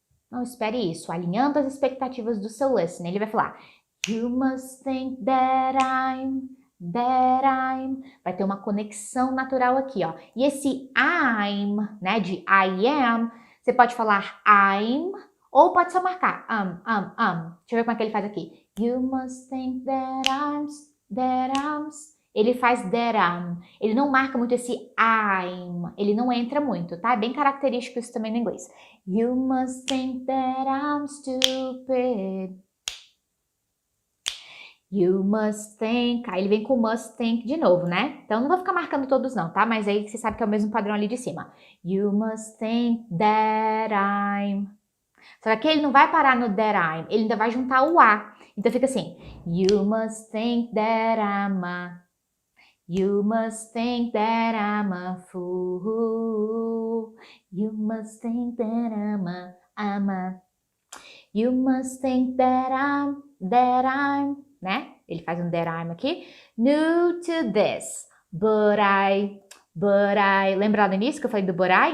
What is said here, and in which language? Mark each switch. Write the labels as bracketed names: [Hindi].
[Portuguese] Não espere isso, alinhando as expectativas do seu listener. Ele vai falar [English] you must think that I'm, [Portuguese] that I'm. Vai ter uma conexão natural aqui, ó. E esse I'm, né, de I am, você pode falar I'm, ou pode só marcar Deixa eu ver como é que ele faz aqui. [English] You must think that I'm, that I'm. [Portuguese] Ele faz [English] that I'm. [Portuguese] Ele não marca muito esse I'm. Ele não entra muito, tá? É bem característico isso também no inglês. [English] You must think that I'm stupid. You must think. [Portuguese] Aí ele vem com must think de novo, né? Então não vou ficar marcando todos não, tá? Mas aí você sabe que é o mesmo padrão ali de cima. [English] You must think that I'm. [Portuguese] Só que aqui ele não vai parar no [English] that I'm, [Portuguese] ele ainda vai juntar o A. Então fica assim, [English] you must think that I'm a, you must think that I'm a fool, you must think that I'm a, you must think that I'm, né? [Portuguese] Ele faz um [English] that I'm [Portuguese] aqui, [English] new to this, but I, [Portuguese] lembra lá no início que eu falei do but I?